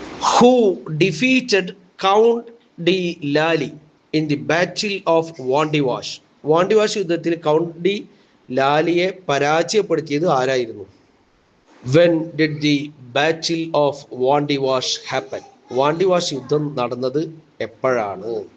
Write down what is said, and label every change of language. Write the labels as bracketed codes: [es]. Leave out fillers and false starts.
[en] Who defeated Count de Lally in the Battle of Wandiwash? [ml] Wandiwash യുദ്ധത്തിൽ count D ലാലിയെ പരാജയപ്പെടുത്തിയത് ആരായിരുന്നു? [en] When did the Battle of Wandiwash happen? [ml] Wandiwash യുദ്ധം നടന്നത് എപ്പോഴാണ്?